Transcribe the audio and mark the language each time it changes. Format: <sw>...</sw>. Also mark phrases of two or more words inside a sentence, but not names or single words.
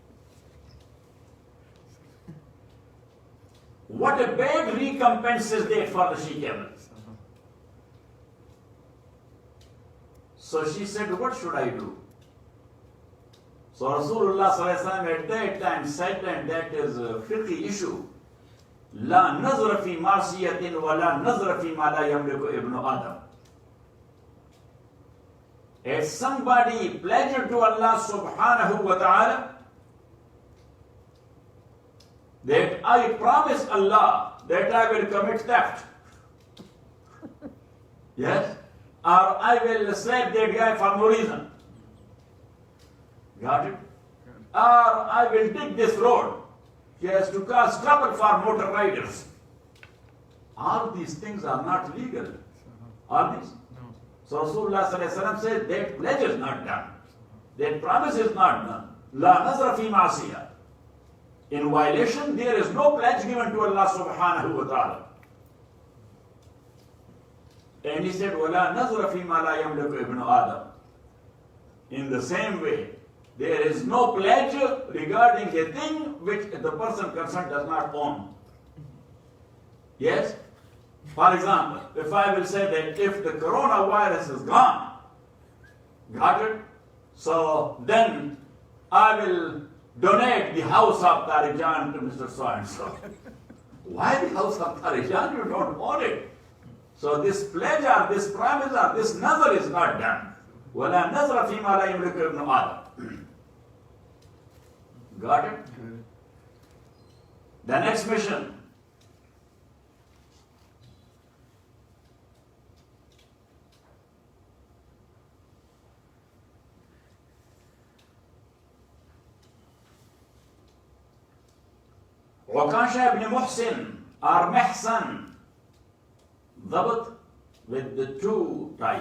<en>What a bad recompense is that for the she camel. So she said, what should I do? So Rasulullah</en> <ar>صلى الله عليه وسلم</ar> <en>at that time said, and that is a fiqh issue,</en> <ar>لا نذر في معصية ولا نذر في ما لا يملك ابن آدم.</ar> <en>As somebody pledged to Allah</en> <ar>سبحانه وتعالى</ar> <en>that I promise Allah that I will commit theft. Yes? Or I will slap that guy for no reason. Got it? Or I will dig this road. He has to cause trouble for motor riders. All these things are not legal. Are these? No. So Rasulullah</en> <ar>صلى الله عليه وسلم</ar> <en>said that pledge is not done. That promise is not done.</en> <ar>لا نذر في معصية.</ar> <en>In violation, there is no pledge given to Allah</en> <ar>سبحانه وتعالى.</ar> <en>And he said,</en> <ar>وَلَا نَظْرَ فِي مَا لَا يَمْلِكُ ابْنُ آدَمَ.</ar> <en>In the same way, there is no pledge regarding a thing which the person concerned does not own. Yes? For example, if I will say that if the coronavirus is gone, got it? So then I will donate the house of Tarijan to Mr. So-and-so. Why the house of Tarijan? You don't own it. So this pledge or this promise or this nazar is not done.</en> <ar>وَلَا نَظْرَ فِي مَا لَا يَمْلِكُ ابْنُ آدَمَ.</ar> <en>Got it? The next mission. Ukasha ibn Muhsin or Mihsan, Dabat with the two type.</en>